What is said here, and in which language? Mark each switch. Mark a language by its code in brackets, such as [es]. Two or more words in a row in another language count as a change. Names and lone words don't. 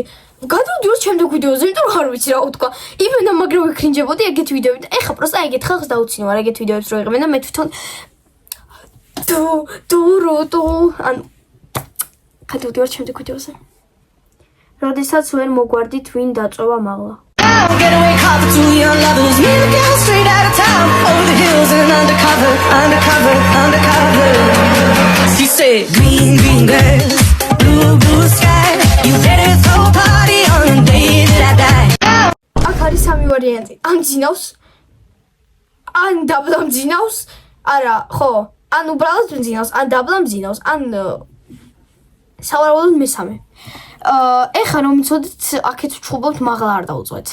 [ka] გადავდივარ შემდეგ ვიდეოზე, იმიტომ რომ არ ვიცი რა უთქვა. იმენა მაგრამ ვიქრინჯებოდი ეგეთ ვიდეოებით. ეხლა პროსტა ეგეთ ხალხს დაუცინო არ ეგეთ ვიდეოებს რო იღებენ და მე თვითონ ანუ გადავდივარ შემდეგ ვიდეოზე. როდესაც ვერ მოგვარდით ვინ დაწოვა მაღლა. [en] Getaway car for two young lovers. Me and the girl straight out of town. Over the hills and undercover, undercover, undercover. She said, green, green girl, blue, blue sky. You better throw a party on the day that I die. [ka] აქ არის სამი ვარიანტი. ან ძინავს, ან დაბლა მძინავს. არა, ხო. ან უბრალოდ მძინავს, ან დაბლა მძინავს, ან სავარაუდოდ მესამე. ეხლა რომ იცოდით, აქეთ ვჩხუბობთ, მაღლა არ დაუწვეთ.